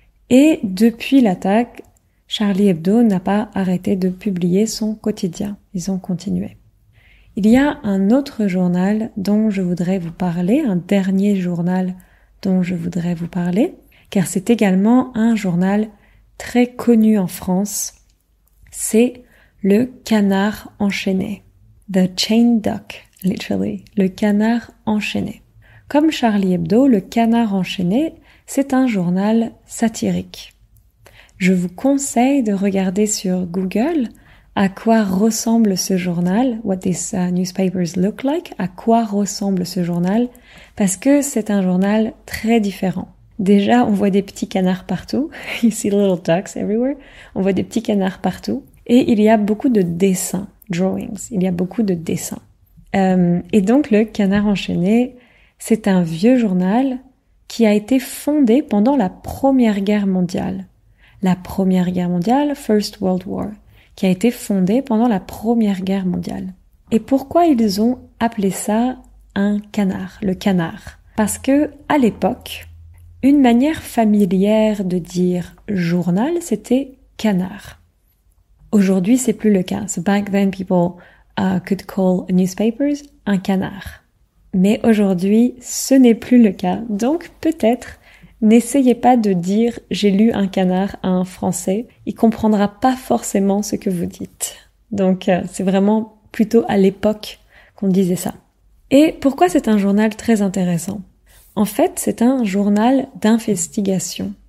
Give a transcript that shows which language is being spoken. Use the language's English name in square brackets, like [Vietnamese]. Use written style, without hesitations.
[French] Et depuis l'attaque, Charlie Hebdo n'a pas arrêté de publier son quotidien. Ils ont continué. Il y a un autre journal dont je voudrais vous parler, un dernier journal dont je voudrais vous parler, car c'est également un journal très connu en France. C'est le Canard enchaîné. [English] The Chained Duck, literally. [French] Le Canard enchaîné. Comme Charlie Hebdo, le Canard enchaîné, c'est un journal satirique. Je vous conseille de regarder sur Google à quoi ressemble ce journal, [English] what these newspapers look like, [French] à quoi ressemble ce journal, parce que c'est un journal très différent. Déjà, on voit des petits canards partout. [English] You see little ducks everywhere. [French] On voit des petits canards partout. Et il y a beaucoup de dessins, drawings. Il y a beaucoup de dessins. Et donc, le Canard enchaîné, c'est un vieux journal qui a été fondé pendant la Première Guerre mondiale. La Première Guerre mondiale, [English] First World War, [French] qui a été fondée pendant la Première Guerre mondiale. Et pourquoi ils ont appelé ça un canard, le canard? Parce que, à l'époque, une manière familière de dire journal, c'était canard. Aujourd'hui, c'est plus le cas. [English] So back then, people could call newspapers un canard. [French] Mais aujourd'hui, ce n'est plus le cas. Donc, peut-être, n'essayez pas de dire « j'ai lu un canard » à un Français. Il comprendra pas forcément ce que vous dites. Donc, c'est vraiment plutôt à l'époque qu'on disait ça. Et pourquoi c'est un journal très intéressant? En fait, c'est un journal d'investigation.